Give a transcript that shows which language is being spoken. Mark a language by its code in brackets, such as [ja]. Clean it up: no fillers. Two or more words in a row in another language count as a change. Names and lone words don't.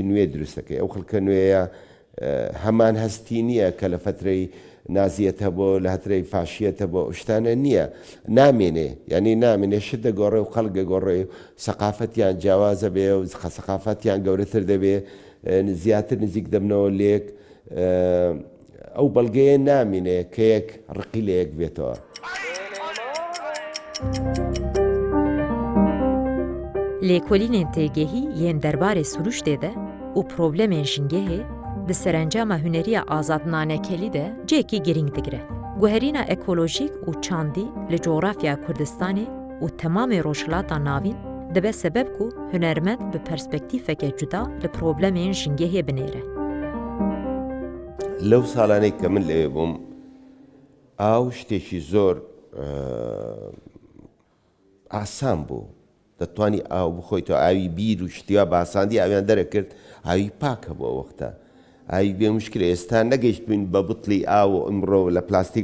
[ckb] نوێ دروستەکەی ئەو خەڵکە نوێیە هەمان هەستی نییە کە لە فترەی نازیەت هەبوو لە هەترەی فاشیەتە بۆ شتانە نییە نامێنێ ینی نامێنێ شت دەگۆڕێ و خەڵک دەگۆڕێ سەقافەتیان جیاوازە بێ و سەقافەتیان گەورەتر دەبێ زیاتر نزیک دەبنەوە لێک ئەو بەڵگەیە نامێنێ کە یەک ڕقی لە یەک بێتەوە. [ku] لێکۆلینên têgehî yên derbarê siruştê de û problemên jîngehê di serencama huneriya azadnanekelî de cêkî giring digire. Guherîna ekolojîk û çandî li coğrafya Kurdistanê û temamê rojhilata navîn [ckb] دەبێت سەبەب [ku] ku hunermend bi perspektîfeke cuda li problemên jingehê binêre. [ckb] لەو ساڵانەی کە من لەوێ بووم ئاو شتێکی زۆر ئاسان بوو دەتوانی ئاو بخۆیتەوە ئاوی بیر و شتیوا باساندی ئاویان دەرەکرد ئاوی پاکە بۆ وەختە ئاوی بێ مشکلە ئێستا نەگەیشت بووین بە بوتڵی ئاو و ئەمڕۆ لە پلاستیک